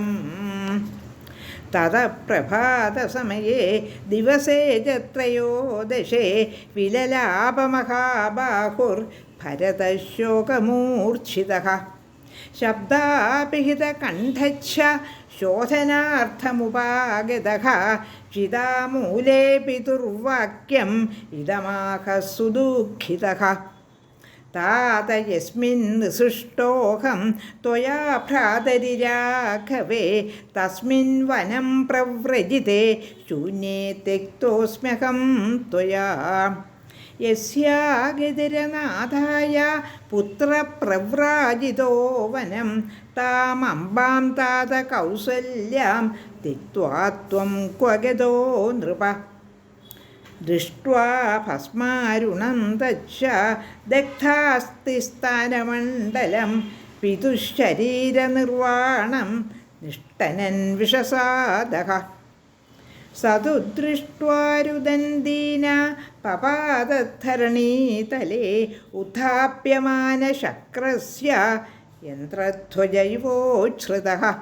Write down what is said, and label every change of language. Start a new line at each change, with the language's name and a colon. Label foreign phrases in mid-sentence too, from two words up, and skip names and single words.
Sanskrit: തതഃ പ്രഭാതസമയേ ദിവസേ ച ത്രയോദശേ വിലലാപമഹാബാഹുർഭരതശോകമൂർച്ഛിതഃ. ശബ്ദാപിഹിതകണ്ഠച്ഛ ശോധനാർത്ഥമുപാഗതഃ ചിതാമൂലേ പിതുർവാക്യം ഇദമാഹ സുദുഃഖിതഃ. तात यस्मिन् निसृष्टोऽहं त्वया भ्रातरि राघवे तस्मिन् वनं प्रव्रजिते शून्ये त्यक्तोऽस्म्यहं त्वया. यस्यागतिरनाथाय पुत्रप्रव्राजितो वनं तामम्बां तात कौसल्यां त्यक्त्वा त्वं क्व गतो नृप. ദൃഷ്ട്വാ ഭസ്മാരുണം തച്ഛ ദഗ്ധാസ്തി സ്ഥാനമണ്ഡലം പിതുശരീരനിർവാണം നിഷ്ടനൻ വിഷസാദഃ. സതു ദൃഷ്ട്വാരുദന്തീന പപാദധരണീതലേ ഉത്ഥാപ്യമാനശക്രസ്യ യന്ത്രധ്വജൈവോച്ഛ്രിതഃ.